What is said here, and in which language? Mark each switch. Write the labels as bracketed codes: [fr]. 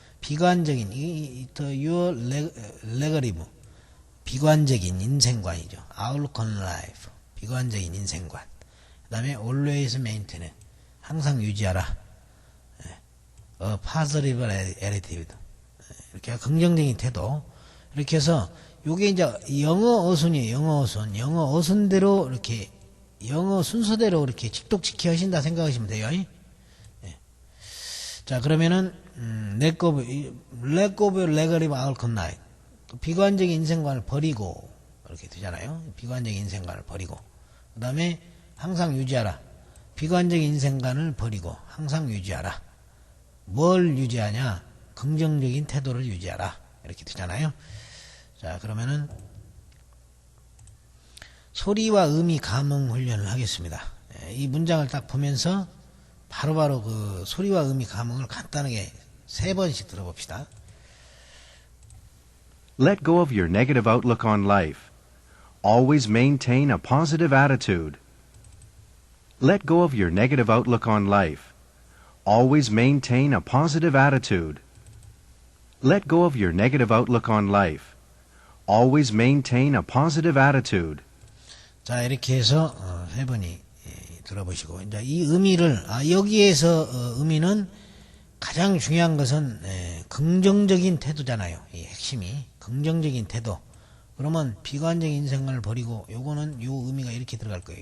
[ko] 비관적인 [en] your negative, [ko] 비관적인 인생관이죠. [en] outlook on life, [ko] 비관적인 인생관. 그 다음에 [en] always maintain, [ko] 항상 유지하라. [en] positive attitude, [ko] 이렇게 긍정적인 태도. 이렇게 해서 요게 이제 영어 어순이에요. 영어 어순대로 이렇게 영어 순서대로 이렇게 직독직히 하신다 생각하시면 돼요. 자, 그러면은 [en] let go of your negative outlook on life, [ko] 비관적인 인생관을 버리고 이렇게 되잖아요. 비관적인 인생관을 버리고. 그 다음에 항상 유지하라. 비관적인 인생관을 버리고 항상 유지하라. 뭘 유지하냐? 긍정적인 태도를 유지하라. 이렇게 되잖아요. 자, 그러면은 소리와 의미 감흥 훈련을 하겠습니다. 이 문장을 딱 보면서 바로바로 그 소리와 의미 감흥을 간단하게 3번씩 들어봅시다. [en] Let go of your negative outlook on life. Always maintain a positive attitude. Let go of your negative outlook on life. Always maintain a positive attitude. Let go of your negative outlook on life. Always maintain a positive attitude. [ko] 자, 이렇게 해서 3번이 들어보시고, 이제 이 의미를, 여기에서 의미는 가장 중요한 것은 긍정적인 태도잖아요. 이 핵심이 긍정적인 태도. 그러면 비관적인 인생관을 버리고, 요거는 요 의미가 이렇게 들어갈 거예요.